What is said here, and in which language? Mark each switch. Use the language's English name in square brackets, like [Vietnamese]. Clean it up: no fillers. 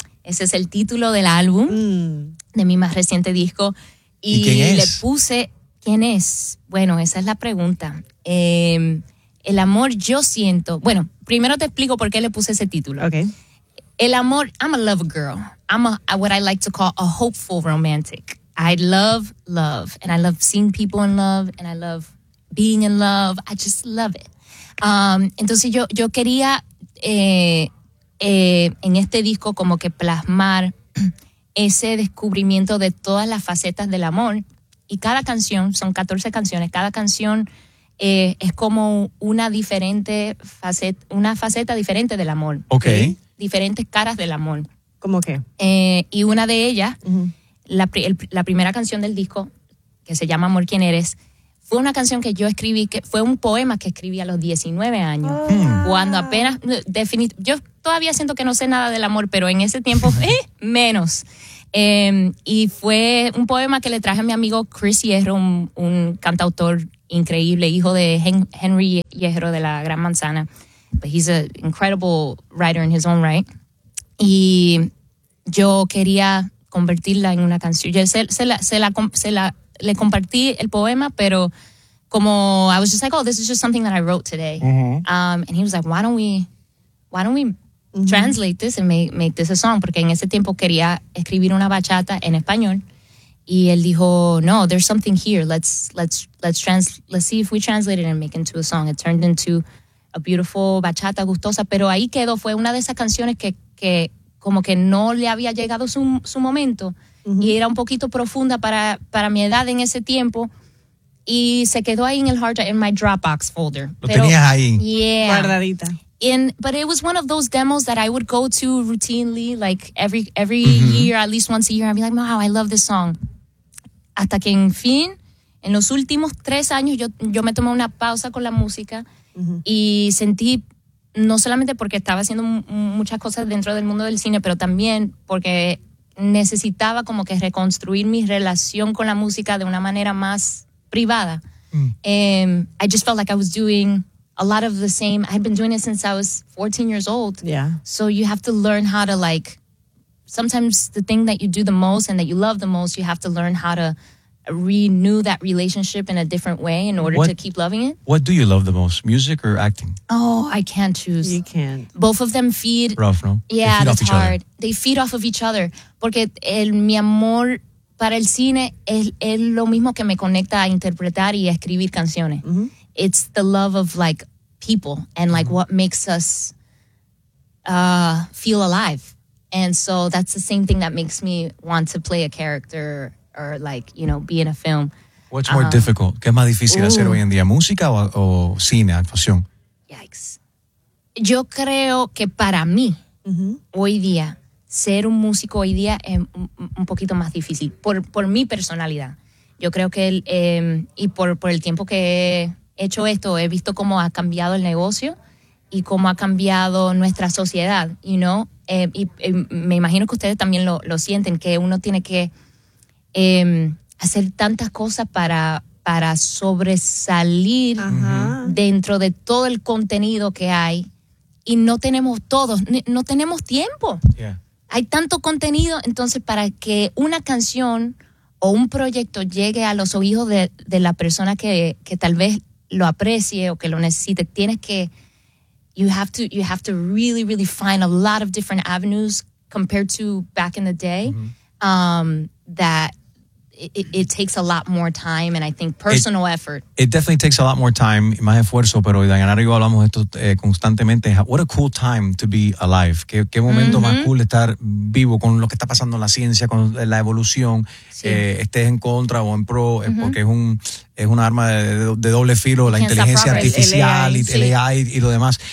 [Spanish] Ese es el título del álbum de mi más reciente disco. ¿Y quién es? Le puse, ¿quién es? Bueno, esa es la pregunta. El amor yo siento. Bueno, primero te explico por qué le puse ese título. [English] Okay. [Spanish] El amor, [English] I'm a love girl. I'm a what I like to call a hopeful romantic. I love love, and I love seeing people in love, and I love being in love. I just love it. [Spanish] Entonces yo quería en este disco como que plasmar ese descubrimiento de todas las facetas del amor. Y cada canción, son 14 canciones, cada canción es como una diferente faceta, del amor. [English] Okay. [Spanish] Diferentes caras del amor. ¿Cómo qué? Y una de ellas... Uh-huh. La primera canción del disco, que se llama Amor, ¿quién eres?, fue una canción que yo escribí, que fue un poema que escribí a los 19 años. Oh. Cuando apenas, yo todavía siento que no sé nada del amor, pero en ese tiempo, menos. Y fue un poema que le traje a mi amigo Chris Hierro, un cantautor increíble, hijo de Henry Hierro de la Gran Manzana. [English] But he's an incredible writer in his own right. [Spanish] Y yo quería... convertirla en una canción. Yo le compartí el poema, pero como [English] I was just like, oh, this is just something that I wrote today. Uh-huh. And he was like, why don't we uh-huh. translate this and make this a song? [Spanish] Porque en ese tiempo quería escribir una bachata en español. Y él dijo, no, [English] there's something here. Let's see if we translate it and make it into a song. It turned into a beautiful bachata gustosa. [Spanish] Pero ahí quedó. Fue una de esas canciones que como que no le había llegado su momento. Uh-huh. Y era un poquito profunda para mi edad en ese tiempo. Y se quedó ahí en el hard drive, en mi Dropbox folder. Tenías ahí. [English] Yeah. [Spanish] Guardadita. [English] But it was one of those demos that I would go to routinely, like every uh-huh. year, at least once a year. I'd be like, wow, I love this song. [Spanish] Hasta que en fin, en los últimos 3 años, yo me tomé una pausa con la música uh-huh. y sentí... No solamente porque estaba haciendo muchas cosas dentro del mundo del cine, pero también porque necesitaba como que reconstruir mi relación con la música de una manera más privada. [English] Mm. I just felt like I was doing a lot of the same. I've been doing it since I was 14 years old. Yeah. So you have to learn how to, like, sometimes the thing that you do the most and that you love the most, you have to learn how to renew that relationship in a different way in order to keep loving it. What do you love the most, music or acting? Oh, I can't choose. You can't. Both of them feed. Rough, no? Yeah, it's hard. They feed off of each other. [Spanish] Porque el mi amor para el cine es lo mismo que me conecta a interpretar y a escribir canciones. Mm-hmm. [English] It's the love of like people and like mm-hmm. what makes us feel alive. And so that's the same thing that makes me want to play a character or like, you know, be in a film. What's more difficult? [Spanish] ¿Qué es más difícil hacer hoy en día? ¿Música o cine, actuación? Yikes. Yo creo que para mí, mm-hmm. hoy día, ser un músico hoy día es un poquito más difícil. Por mi personalidad. Yo creo que, por el tiempo que he hecho esto, he visto cómo ha cambiado el negocio y cómo ha cambiado nuestra sociedad, [English] you know? [Spanish] Y me imagino que ustedes también lo sienten, que uno tiene que hacer tantas cosas para sobresalir dentro de todo el contenido que hay y no tenemos tiempo. [English] Yeah. [Spanish] Hay tanto contenido, entonces para que una canción o un proyecto llegue a los oídos de la persona que tal vez lo aprecie o que lo necesite, tienes que... [English] You have to really, really find a lot of different avenues compared to back in the day. Mm-hmm. It takes a lot more time and I think personal effort. It definitely takes a lot more time, [Spanish] más esfuerzo, pero Dayana y yo hablamos esto constantemente. [English] What a cool time to be alive. [Spanish] Qué momento mm-hmm. más cool estar vivo con lo que está pasando en la ciencia, con la evolución. Sí. Estés en contra o en pro, mm-hmm. porque es un arma de doble filo, la inteligencia artificial, el AI y lo demás.